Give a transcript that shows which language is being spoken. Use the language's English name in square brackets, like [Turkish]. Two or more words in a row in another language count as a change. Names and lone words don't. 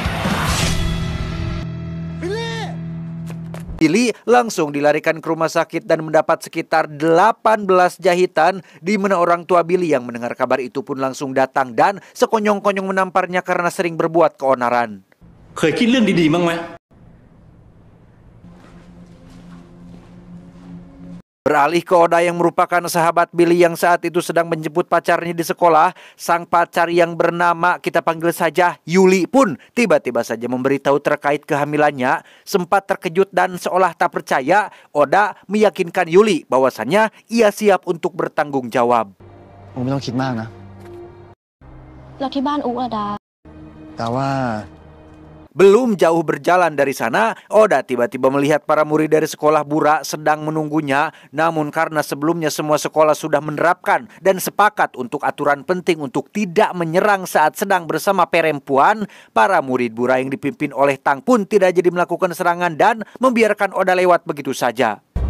[Indonesian] Billy langsung dilarikan ke rumah sakit dan mendapat sekitar 18 jahitan, di mana orang tua Billy yang mendengar kabar itu pun langsung datang dan sekonyong-konyong menamparnya karena sering berbuat keonaran. [Thai] เคยคิดเรื่องดีๆบ้างไหม [Indonesian] Beralih ke Oda yang merupakan sahabat Billy yang saat itu sedang menjemput pacarnya di sekolah. Sang pacar yang bernama kita panggil saja Yuli pun tiba-tiba saja memberitahu terkait kehamilannya. Sempat terkejut dan seolah tak percaya, Oda meyakinkan Yuli bahwasannya ia siap untuk bertanggung jawab. [Thai] ไม่ต้องคิดมากนะ แล้วที่บ้านอุ๊ดา แต่ว่า [Indonesian] Belum jauh berjalan dari sana, Oda tiba-tiba melihat para murid dari sekolah Bura sedang menunggunya. Namun karena sebelumnya semua sekolah sudah menerapkan dan sepakat untuk aturan penting untuk tidak menyerang saat sedang bersama perempuan, para murid Bura yang dipimpin oleh Tang pun tidak jadi melakukan serangan dan membiarkan Oda lewat begitu saja.